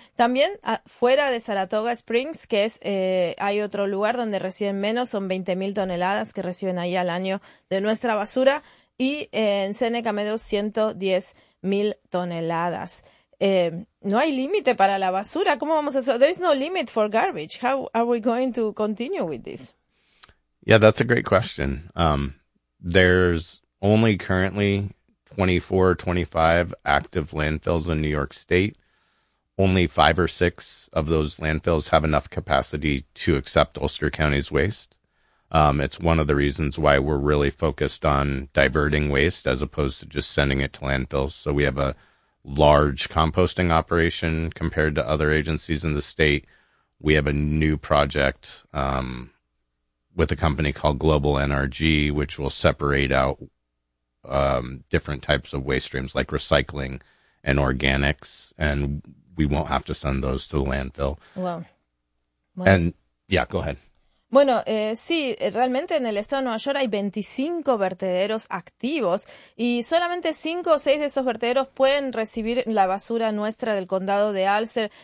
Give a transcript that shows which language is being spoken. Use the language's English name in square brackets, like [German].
[Spanish] También fuera de Saratoga Springs, que es hay otro lugar donde reciben menos, son 20.000 toneladas que reciben ahí al año de nuestra basura, y en Seneca Meadows 110.000 toneladas. No hay límite para la basura. ¿Cómo vamos a hacer? [English] There is no limit for garbage. How are we going to continue with this? Yeah, that's a great question. There's only currently 24 or 25 active landfills in New York State. Only 5 or 6 of those landfills have enough capacity to accept Ulster County's waste. It's one of the reasons why we're really focused on diverting waste as opposed to just sending it to landfills. So we have a large composting operation compared to other agencies in the state. We have a new project with a company called Global NRG, which will separate out different types of waste streams like recycling and organics, and we won't have to send those to the landfill. Wow. And yeah, go ahead. [Spanish] Bueno, sí, realmente en el estado de Nueva York hay 25 vertederos activos y solamente 5 o 6 de esos vertederos pueden recibir la basura nuestra del condado de Ulster.